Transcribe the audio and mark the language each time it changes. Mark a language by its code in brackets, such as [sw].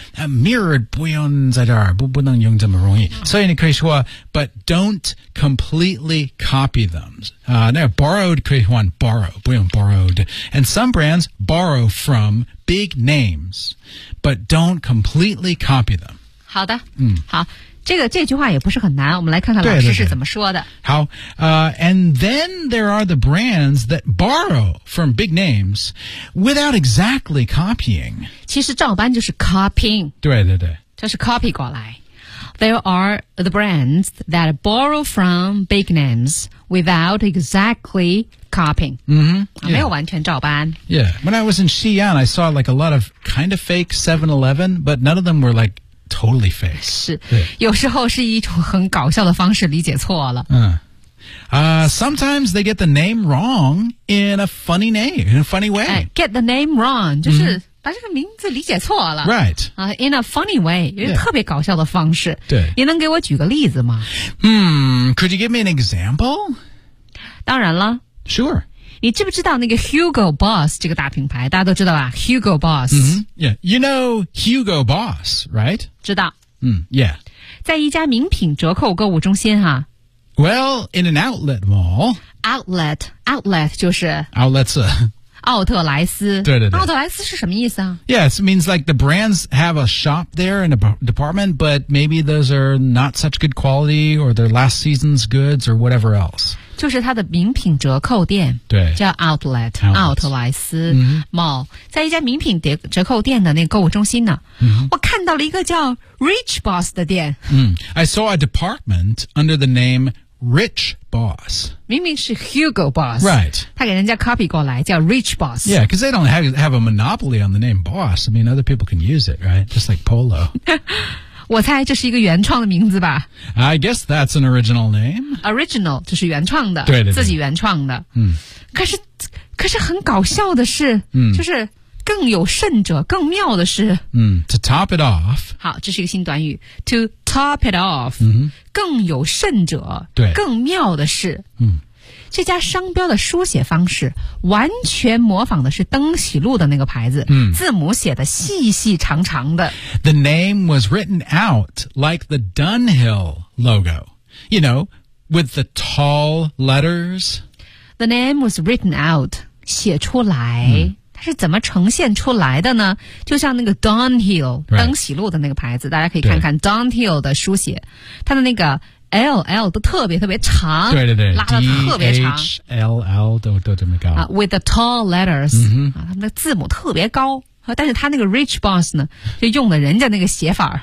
[en] That mirrored [zh] 不用在这儿不不能用这么容易。所以你可以说 [en] but don't completely copy them. [zh] 那个borrowed 可以换 borrow, 不用 borrowed. [en] And some brands borrow from big names, but don't completely copy them. [zh] 好的。好。这句话也不是很难，我们来看看老师是怎么说的。好， [en] and then there are the brands that borrow from big names without exactly copying. [zh] 其实照搬就是 copying。对对对。这是 copy 过来。 [en] There are the brands that borrow from big names without exactly copying. [zh] 没有完全照搬。 [en] Yeah, when I was in Xi'an, I saw like a lot of kind of fake 7-Eleven, but none of them were like,Totally fake. [zh] 是，有时候是一种很搞笑的方式理解错了。 [en] Sometimes they get the name wrong in a funny name, in a funny way. Get the name wrong, [zh] 就是把这个名字理解错了。 [en] Right. In a funny way, [zh] 有特别搞笑的方式。对。你能给我举个例子吗？ [en] Could you give me an example? [zh] 当然了。 [en] Sure. [zh] 你知不知道那个 Hugo Boss 这个大品牌？大家都知道吧 ？Hugo Boss。 [en] Yeah, you know Hugo Boss, right? [zh] 知道。 [en] Yeah. [zh] 在一家名品折扣购物中心哈。 [en] Well, in an outlet mall. [zh] Outlet 就是。 [en] Outlets. [zh] 奥特莱斯。对对对。奥特莱斯是什么意思啊 [en] ？Yes, means like the brands have a shop there in a department, but maybe those are not such good quality, or their last season's goods, or whatever else. [zh] 就是它的名品折扣店，对，叫 Outlet 奥特莱斯 Mall， 在一家名品折扣店的那个购物中心呢，我看到了一个叫 Rich Boss 的店。 [en] I saw a department under the name Rich Boss。 [zh] 明明是 Hugo Boss， [en] right？ [zh] 他给人家 copy 过来叫 Rich Boss。 [en] Yeah， because they don't have a monopoly on the name Boss. I mean, other people can use it, right? Just like Polo. [zh] 我猜这是一个原创的名字吧。 [en] I guess that's an original name. [zh] Original 就是原创的，对对对，自己原创的。可是很搞笑的是，就是更有甚者，更妙的是， [en] To top it off. [zh] 好，这是一个新短语 ， [en] To top it off. [zh] 更有甚者，对，更妙的是，这家商标的书写方式完全模仿的是登喜路的那个牌子，字母写的细细长长的。 [en] The name was written out like the Dunhill logo, you know, with the tall letters. The name was written out, [zh] 写出来。它是怎么呈现出来的呢？就像那个 Dunhill, 登喜路的那个牌子，大家可以看看 Dunhill 的书写，它的那个L 都特别特别长，对对对，拉的特别长，H L L 都这么高。 [en] With the tall letters， [zh] 他们的字母特别高，但是他那个 Rich Boss 呢，就用了人家那个写法，